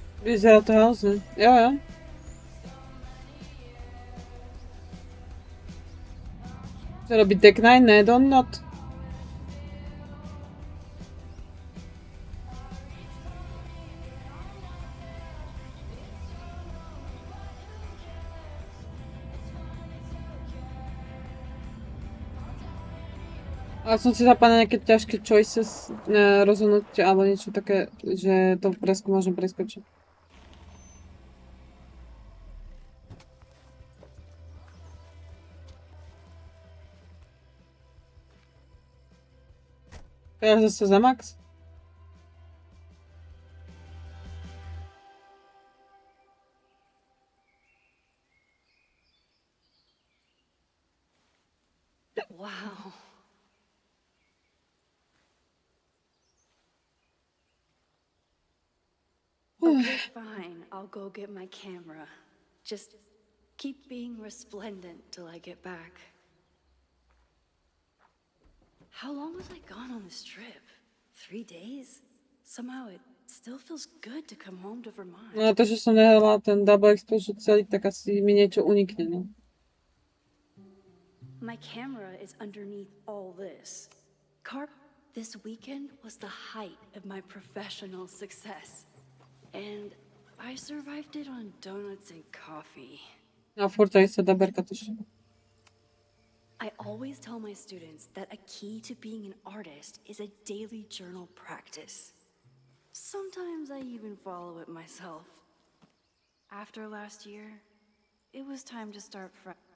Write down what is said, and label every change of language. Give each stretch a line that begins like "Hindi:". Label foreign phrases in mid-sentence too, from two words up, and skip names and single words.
Slovak: Vyzerá to hrozně. Jo, jo. Co robí Deck Nine? Ne,
English: Don't Not.
Slovak: Ale som si zapadla nejaké ťažké choices, rozhodnutia alebo niečo také, že to môžem preskočiť. Teraz zase za max?
English: Wow. Okay, fine. I'll go get my camera. Just keep being resplendent till I get back. How long was I gone on this trip? 3 days? Somehow it still feels good to come home to Vermont.
Slovak: No to, že som nehrala ten
English: double exposure
Slovak: celý, tak asi mi niečo unikne, no.
English: My camera is underneath all this. Carp, this weekend was the height of my professional success. And I survived it on donuts and coffee. A furt aj sa daberka tuž. I always tell my students that a key to being an artist is a daily journal practice. Sometimes I even follow it myself. After last year, it was time to start fresh.